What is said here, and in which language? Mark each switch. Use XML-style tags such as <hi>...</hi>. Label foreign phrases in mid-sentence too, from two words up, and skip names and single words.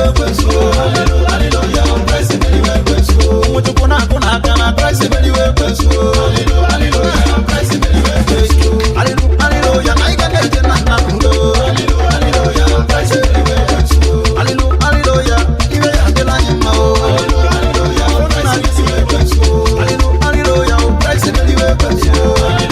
<en>Hallelujah, hallelujah, praise the Lord, praise the Lord.</en> <ig>Ụmụ Chukwu na-akụ n'aka na</ig> <en>praise the Lord, praise the Lord. Hallelujah, hallelujah, praise the Lord, praise the Lord.</en> <ig>Hallelujah, hallelujah, na anyị ga na-eje na nna m udo.</ig> <en>Hallelujah, hallelujah, praise the Lord, praise the Lord.</en> <ig>Hallelujah, hallelujah, iwe ya adịla anyị mma o.</ig> <en>Hallelujah, hallelujah, praise the Lord, praise the Lord. Hallelujah, hallelujah, praise the Lord, praise the Lord.</en>